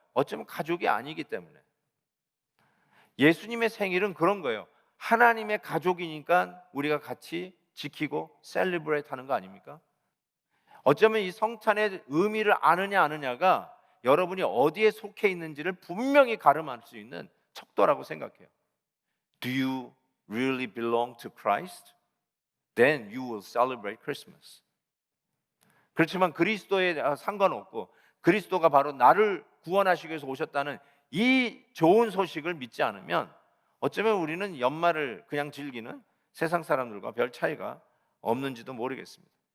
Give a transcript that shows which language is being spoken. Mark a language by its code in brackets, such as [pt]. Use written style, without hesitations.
[ko] 어쩌면 가족이 아니기 때문에. 예수님의 생일은 그런 거예요. 하나님의 가족이니까 우리가 같이 지키고 셀리브레이트 하는 거 아닙니까? 어쩌면 이 성탄의 의미를 아느냐 안 아느냐가 여러분이 어디에 속해 있는지를 분명히 가름할 수 있는 척도라고 생각해요. [en] Do you really belong to Christ? Then you will celebrate Christmas. [ko] 그렇지만 그리스도에 상관없고 그리스도가 바로 나를 구원하시기 위해서 오셨다는 이 좋은 소식을 믿지 않으면 어쩌면 우리는 연말을 그냥 즐기는 세상 사람들과 별 차이가 없는지도 모르겠습니다.